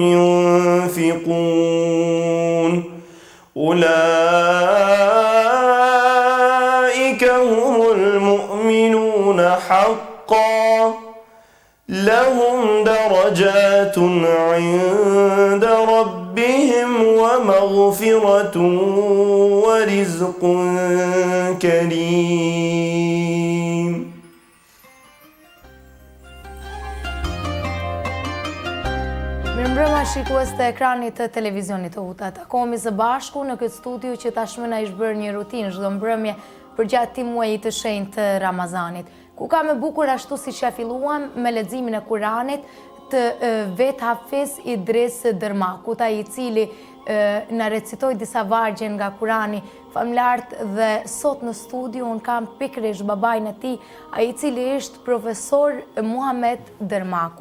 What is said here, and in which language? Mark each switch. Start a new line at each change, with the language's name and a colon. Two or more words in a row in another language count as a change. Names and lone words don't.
Arabic: ينفقون أولئك هم المؤمنون حقا لهم درجات عند ربهم ومغفرة ورزق كريم.
Albanian: Mirëmbrëma shikues të ekranit të televizionit të UTA. Takohemi së bashku në këtë studio që tashmë na ish bërë një rutinë çdo mbrëmje përgjatë këtij muaji të shenjtë të Ramazanit, ku ka me bukur ashtu siç ja filluam me leximin e Kuranit të vet Hafiz Idris Dërmakut, ai i cili na recitoi disa vargje nga Kurani famlart, dhe sot në studio un kam pikërisht babain e tij, ai i cili është profesor Muhamet Dërmaku.